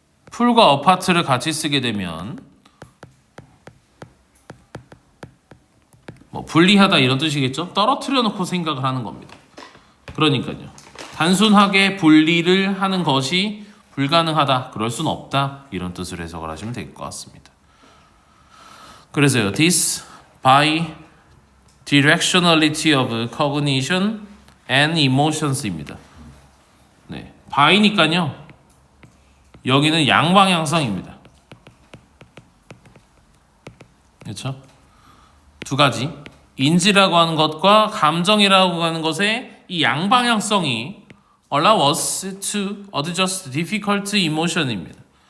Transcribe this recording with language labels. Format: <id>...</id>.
<ko>풀과 어파트를 같이 쓰게 되면 뭐 분리하다 이런 뜻이겠죠? 떨어뜨려 놓고 생각을 하는 겁니다. 그러니까요. 단순하게 분리를 하는 것이 불가능하다, 그럴 수는 없다, 이런 뜻을 해석을 하시면 될 것 같습니다.</ko> <en>그래서요, this bi-directionality of cognition and emotions입니다.</en> <ko>by니까요, 여기는 양방향성입니다. 그렇죠? 두 가지, 인지라고 하는 것과 감정이라고 하는 것의 이 양방향성이</ko> <en>allow us to adjust difficult emotion</en> <ko>입니다.</ko>